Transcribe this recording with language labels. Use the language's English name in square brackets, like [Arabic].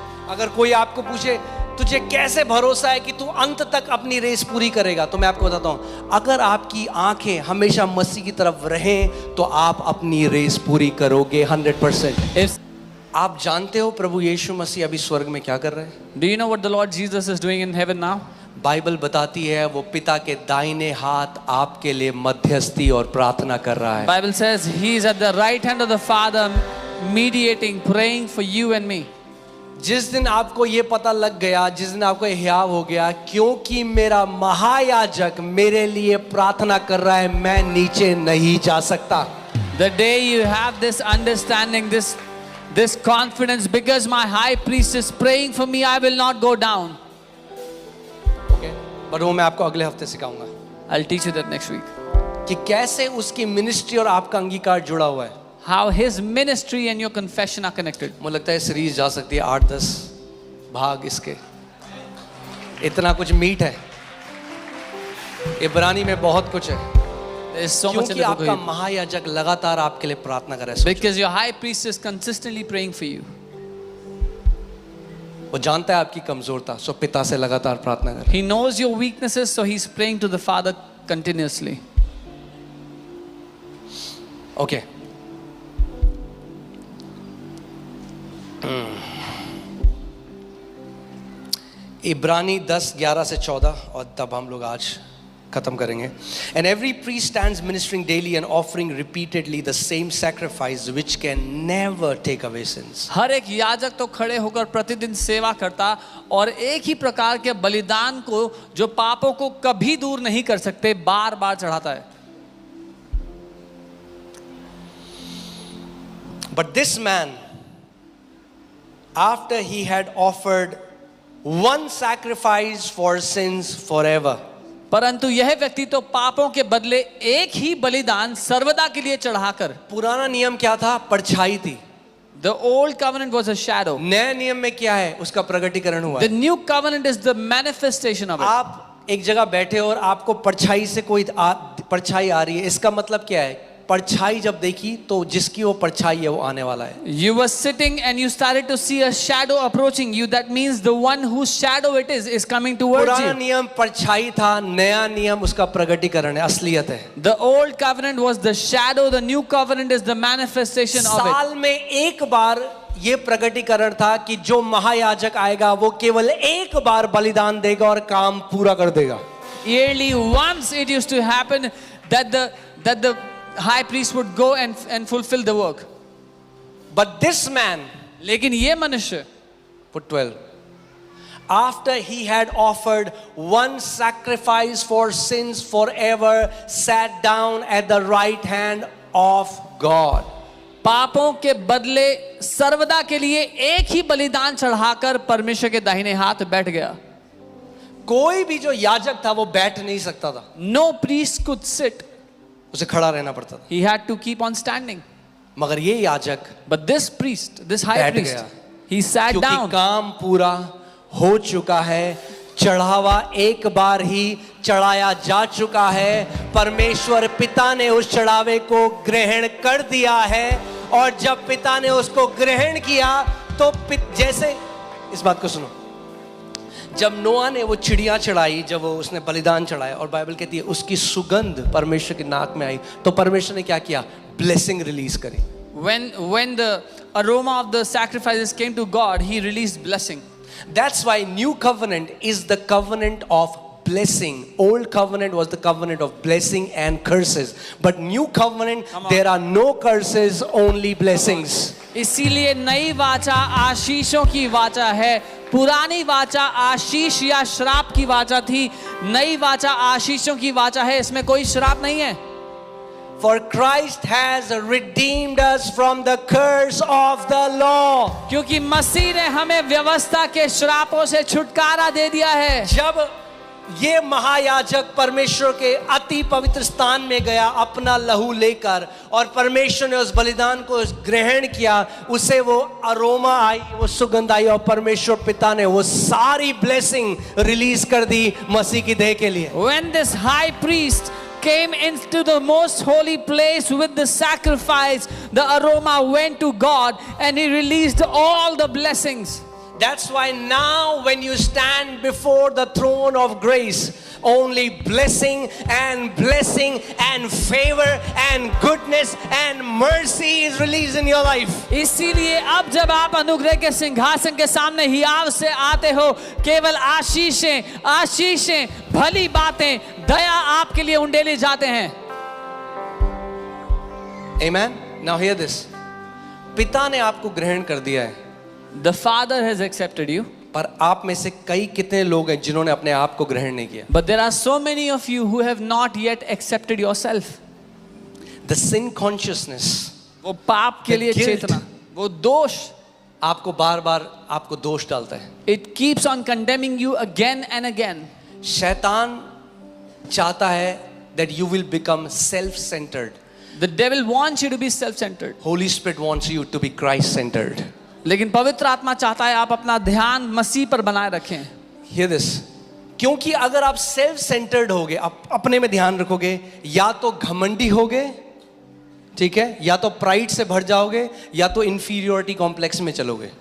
[Hindi] अगर कोई आपको पूछे तुझे कैसे भरोसा है कि तू अंत तक अपनी रेस पूरी करेगा, तो मैं आपको बताता हूं, अगर आपकी आंखें हमेशा मसीह की तरफ रहें तो आप अपनी रेस पूरी करोगे 100%। आप जानते हो प्रभु यीशु मसीह अभी स्वर्ग में क्या कर रहे हैं? [English] Do you know what the Lord Jesus is doing in heaven now? [Hindi] Bible बताती है वो पिता के दाहिने हाथ आपके लिए मध्यस्थी और प्रार्थना कर रहा है। [English] Bible says he is at the right hand of the Father mediating, praying for you and me. [Hindi] जिस दिन आपको ये पता लग गया, जिस दिन आपको हियाव हो गया, क्योंकि मेरा महायाजक मेरे लिए प्रार्थना कर रहा है, मैं नीचे नहीं जा सकता। [English] The day you have this understanding, this confidence, because my high priest is praying for me, I will not go down. [Hindi] Okay, पर वो मैं आपको अगले हफ्ते सिखाऊंगा। [English] I'll teach you that next week. [Hindi] कि कैसे उसकी मिनिस्ट्री और आपका अंगीकार जुड़ा हुआ है। [English] How his ministry and your confession are connected. [Hindi] मुझे लगता है सीरीज जा सकती है 8-10 भाग इसके, इतना कुछ मीट है इब्रानी में, बहुत कुछ है। [English] There is so much in the book [Hindi] आपका [English] of Hebrews. [Hindi] महायाजक लगातार आपके लिए प्रार्थना कर रहा है। [English] Because your high priest is consistently praying for you. [Hindi] वो जानता है आपकी कमजोरता, सो पिता से लगातार प्रार्थना कर रहा है। [English] He knows your weaknesses, so he's praying to the Father continuously. [Hindi] Okay, इब्रानी 10:11 से 14, और तब हम लोग आज खत्म करेंगे। [English] And every priest stands ministering daily and offering repeatedly the same sacrifice which can never take away sins. [Hindi] हर एक याजक तो खड़े होकर प्रतिदिन सेवा करता और एक ही प्रकार के बलिदान को जो पापों को कभी दूर नहीं कर सकते बार बार चढ़ाता है। [English] But this man, after he had offered one sacrifice for sins forever, [Hindi] परंतु यह व्यक्ति तो पापों के बदले एक ही बलिदान सर्वदा के लिए चढ़ाकर, पुराना नियम क्या था? परछाई थी। [English] The old covenant was a shadow. [Hindi] नए नियम में क्या है? उसका प्रगटीकरण हुआ [English] The [Hindi] है। [English] new covenant is the manifestation of it. [Hindi] आप एक जगह बैठे हो और आपको परछाई से कोई परछाई आ रही है, इसका मतलब क्या है? परछाई जब देखी तो जिसकी वो परछाई है वो आने वाला है। [English] You were sitting and you started to see a shadow approaching you. That means the one whose shadow it is coming towards [Hindi] पुराना [English] you. [Hindi] नियम परछाई था, नया नियम उसका प्रगटीकरण है, असलियत है। [English] The old covenant was the shadow, the new covenant is the manifestation of it. [Hindi] साल में एक बार ये प्रगटीकरण था कि जो महायाजक आएगा वो केवल एक बार बलिदान देगा और काम पूरा कर देगा। [English] Yearly once it used to happen that the high priest would go and fulfill the work. But this man, [Hindi] लेकिन ये मनुष्य, [English] put 12, after he had offered one sacrifice for sins forever, sat down at the right hand of God. [Hindi] पापों के बदले सर्वदा के लिए एक ही बलिदान चढ़ाकर परमेश्वर के दाहिने हाथ बैठ गया। कोई भी जो याजक था वो बैठ नहीं सकता था, [English] No priest could sit. [Hindi] उसे खड़ा रहना पड़ता था। [English] He had to keep on standing. [Hindi] मगर ये याजक [English] But this priest, this high [Hindi] बैठ [English] priest, [Hindi] गया। [English] he sat [Hindi] क्योंकि [English] down. [Hindi] काम पूरा हो चुका है, चढ़ावा एक बार ही चढ़ाया जा चुका है, परमेश्वर पिता ने उस चढ़ावे को ग्रहण कर दिया है, और जब पिता ने उसको ग्रहण किया तो जैसे, इस बात को सुनो, जब नोआ ने वो चिड़िया चढ़ाई, जब वो उसने बलिदान चढ़ाया, और बाइबल कहती है उसकी सुगंध परमेश्वर की नाक में आई, तो परमेश्वर ने क्या किया? ब्लेसिंग रिलीज करी। [English] When the aroma of the sacrifices came to God, he released blessing. That's why new covenant is the covenant of blessing. Old covenant was the covenant of blessing and curses, but new covenant there are no curses, only blessings. [Hindi] इसीलिए नई वाचा आशीषों की वाचा है। पुरानी वाचा आशीष या श्राप की वाचा थी, नई वाचा आशीषों की वाचा है, इसमें कोई श्राप नहीं है। [English] For Christ has redeemed us from the curse of the law. [Hindi] क्योंकि मसीह ने हमें व्यवस्था के श्रापों से छुटकारा दे दिया है। जब ये महायाजक परमेश्वर के अति पवित्र स्थान में गया अपना लहू लेकर, और परमेश्वर ने उस बलिदान को ग्रहण किया, उसे वो अरोमा आई, वो सुगंध आई, और परमेश्वर पिता ने वो सारी ब्लेसिंग रिलीज कर दी मसीह की देह के लिए। [English] When this high priest came into the most holy place with the sacrifice, the aroma went to God and he released all the blessings. That's why now when you stand before the throne of grace, only blessing and favor and goodness and mercy is released in your life. [Hindi] इसीलिए अब जब आप अनुग्रह के सिंहासन के सामने हियाव से आते हो, केवल आशीषें, भली बातें, दया आपके लिए उंडेली जाते हैं। [English] Amen. Now hear this. [Hindi] पिता ने आपको ग्रहण कर दिया है, [English] The Father has accepted you. [Hindi] पर आप में से कई कितने लोग हैं जिन्होंने अपने आप को ग्रहण नहीं किया? [English] But there are so many of you who have not yet accepted yourself. The sin consciousness, [Hindi] वो पाप के [English] The [Hindi] लिए [English] guilt. [Hindi] चेतना, वो दोष, आपको बार बार आपको दोष डालता है। [English] it keeps on condemning you again and again. [Hindi] शैतान चाहता है [English] that you will become self-centered. The devil wants you to be self-centered. Holy Spirit wants you to be Christ-centered. [Hindi] लेकिन पवित्र आत्मा चाहता है आप अपना ध्यान मसीह पर बनाए रखें। [English] Hear this. [Hindi] क्योंकि अगर आप सेल्फ सेंटर्ड होगे, आप अपने में ध्यान रखोगे, या तो घमंडी होगे, ठीक है, या तो प्राइड से भर जाओगे, या तो इंफीरियोरिटी कॉम्प्लेक्स में चलोगे।